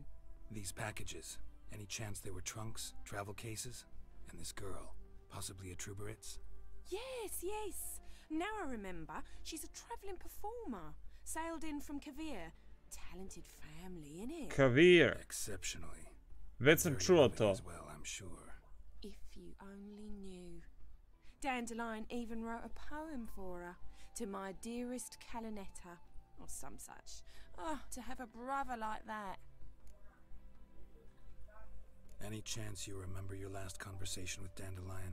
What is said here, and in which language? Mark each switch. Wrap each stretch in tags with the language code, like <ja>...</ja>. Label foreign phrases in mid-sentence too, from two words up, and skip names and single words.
<en>These packages, any chance they were trunks, travel cases? And this girl, possibly a Truberitz? Yes, yes. Now I remember. She's a travelling performer. Sailed in from Kavir. Talented family, innit? Kavir. Exceptionally.</en> <sr>Već sam čuo to.</sr> <en>As well, I'm sure. If you only knew. Dandelion even wrote a poem for her. To my dearest Calinetta. Or some such. Oh, to have a brother like that. Any chance you remember your last conversation with Dandelion?</en>